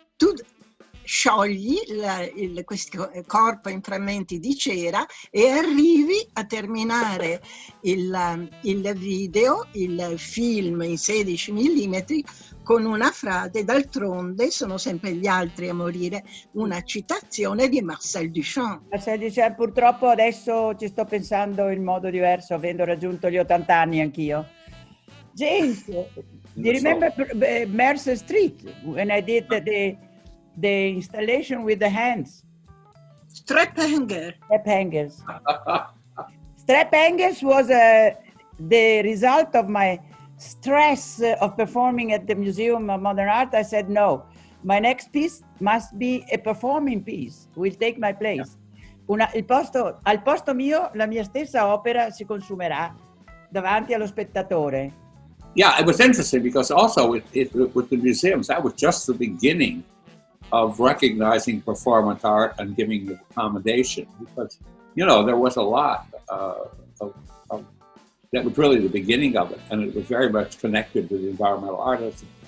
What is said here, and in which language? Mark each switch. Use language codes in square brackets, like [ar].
[it] Tu sciogli questo corpo in frammenti di cera e arrivi a terminare il video, il film in 16 mm, con una frase: d'altronde sono sempre gli altri a morire, una citazione di Marcel Duchamp. Marcel Duchamp, purtroppo adesso ci sto pensando in modo diverso, avendo raggiunto gli 80 anni anch'io. [en] James, do you remember Mercer Street, when I did the installation with the hands? Strap hangers. Strap hangers was the result of my stress of performing at the Museum of Modern Art. I said, no, my next piece must be a performing piece, will take my place. [it] Al posto mio, la mia stessa opera si consumerà davanti allo spettatore. [en] Yeah, it was interesting because also with the museums, that was just the beginning of recognizing performance art and giving it accommodation, because, there was a lot that was really the beginning of it, and it was very much connected to the environmental artists.